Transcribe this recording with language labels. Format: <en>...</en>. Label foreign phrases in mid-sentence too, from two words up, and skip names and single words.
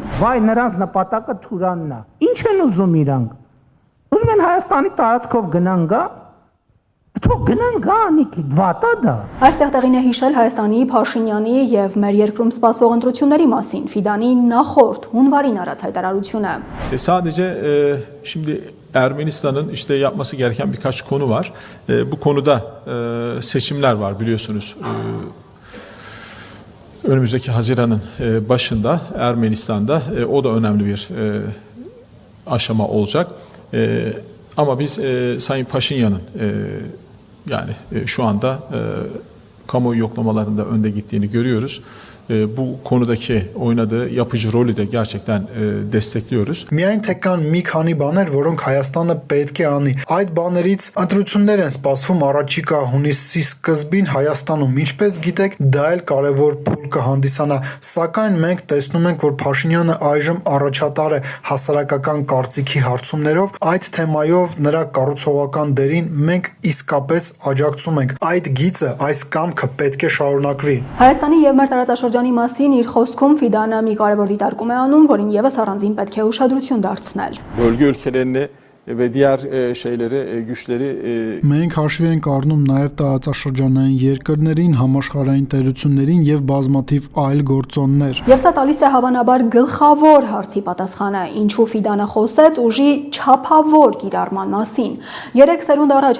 <hy>Վայ, նրանց նպատակը Թուրանն է։ Ինչ են ուզում իրանք։ Ուզում են Հայաստանի տարածքով գնան գա։ Թող գնան գանիկ, վատա դա։ Այստեղ տեղին է հիշել Հայաստանի, Փաշինյանի եւ մեր երկրում սպասվող ընտրությունների մասին Ֆիդանի նախորդ հունվարին արած հայտարարությունը։</hy> <tr>Sadece şimdi Ermenistan'ın işte yapması gereken birkaç konu var. Bu konuda seçimler var biliyorsunuz. Önümüzdeki Haziran'ın başında Ermenistan'da o da önemli bir aşama olacak. Ama biz Sayın Paşinyan'ın yani şu anda kamuoyu yoklamalarında önde gittiğini görüyoruz. Bu konudaki oynadığı yapıcı rolü de gerçekten destekliyoruz.</tr> <hy>Միայն թե կան մի քանի բաներ, որոնք Հայաստանը պետք է անի։ Այդ բաներից ընտրություններ են սպասվում առաջիկա հունիսի սկզբին Հայաստանում։ Ինչպես գիտեք, դա էլ կարևոր փուլ կհանդիսանա, սակայն մենք տեսնում ենք, որ Փաշինյանը այժմ առաջատար է հասարակական կարծիքի հարցումներով, այդ թեմայով նրա կառուցողական դերին մենք իսկապես աջակցում ենք։ Այդ գիծը, այս կամքը պետք է շարունակվի։ Հայաստանի եւ մեր տարածաշրջանի մասին իր խոսքում Ֆիդանը մի կարևոր դիտարկում է անում, որին եւս առանձին պետք է ուշադրություն դարձնել։</hy> <tr>Bölge ülkelerini ve diğer şeyleri, güçleri</tr> <hy>Մենք հաշվի ենք առնում նաև տարածաշրջանային երկրներին, համաշխարհային տերություններին եւ բազմաթիվ այլ գործոններ։ Եվ սա տալիս է հավանաբար գլխավոր հարցի պատասխանը, ինչու Ֆիդանը խոսեց ուժի չափավոր կիրառման մասին։ 3 սերունդ առաջ</hy>